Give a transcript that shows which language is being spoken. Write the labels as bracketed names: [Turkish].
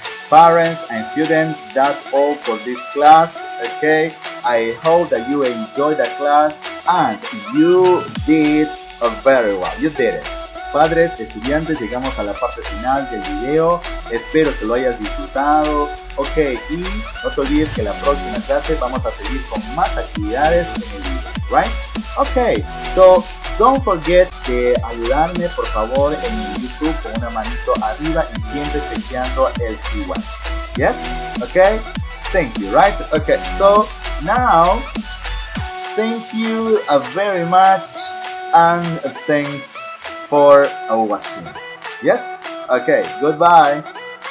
[English] Parents and students, that's all for this class, okay? I hope that you enjoyed the class and you did very well. You did it. [Spanish] Padres, estudiantes, llegamos a la parte final del video. Espero que lo hayas disfrutado. Ok, y no te olvides que la próxima clase vamos a seguir con más actividades en el video, right? [English] Ok, so don't forget [Spanish] de ayudarme por favor en YouTube con una manito arriba y siempre chequeando el C1. [English] Yes? Okay? Thank you, right? Okay, so now thank you very much and thanks for watching. Yes? Okay, goodbye.